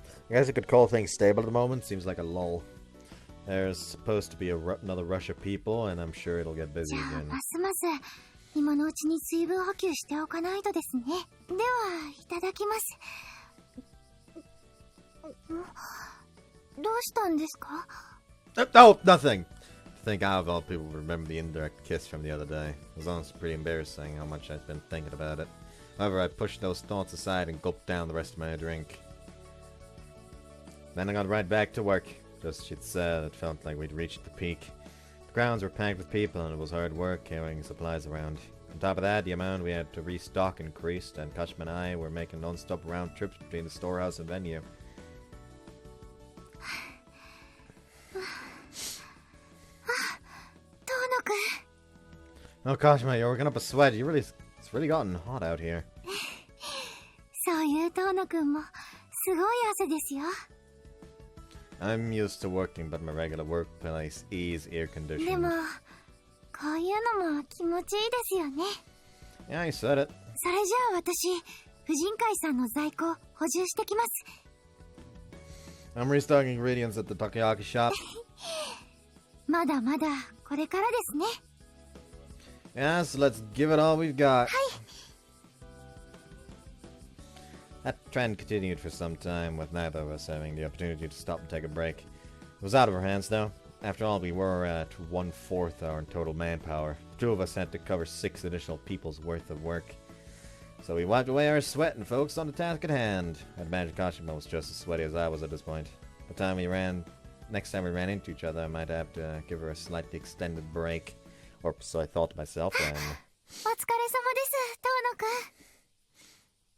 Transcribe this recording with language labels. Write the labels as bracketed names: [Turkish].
[English] I guess you could call things stable at the moment. Seems like a lull. There's supposed to be another rush of people, and I'm sure it'll get busy [Japanese] じゃあ [English] again. [Japanese] ますます今のうちに水分補給しておかないとですね。ではいただきます。どうしたんですか？ [English] Oh, nothing! I think I, of all people, remember the indirect kiss from the other day. It was honestly pretty embarrassing how much I'd been thinking about it. However, I pushed those thoughts aside and gulped down the rest of my drink. Then I got right back to work. Just as she'd said, it felt like we'd reached the peak. The grounds were packed with people and it was hard work carrying supplies around. On top of that, the amount we had to restock increased, and Kashima and I were making non-stop round trips between the storehouse and venue. Oh, Kashima, you're working up a sweat. It's really gotten hot out here. [Japanese] そういう遠野くんもすごい汗ですよ。 [English] I'm used to working, but my regular workplace is air [Japanese] でも [English] conditioned. [Japanese] こういうのも気持ちいいですよね。 [English] Yeah, you said it. [Japanese] それじゃあ私、婦人会さんの在庫補充してきます。 [English] I'm restocking ingredients at the takoyaki shop. [Japanese] まだまだこれからですね。 [English] Yes, let's give it all we've got. That trend continued for some time, with neither of us having the opportunity to stop and take a break. It was out of our hands, though. After all, we were at 1/4 our total manpower. The 2 of us had to cover 6 additional people's worth of work. So we wiped away our sweat and focused on the task at hand. I'd imagine Kashima was just as sweaty as I was at this point. Next time we ran into each other, I might have to give her a slightly extended break. Or so I thought to myself then. [Japanese] お疲れ様です、遠野くん。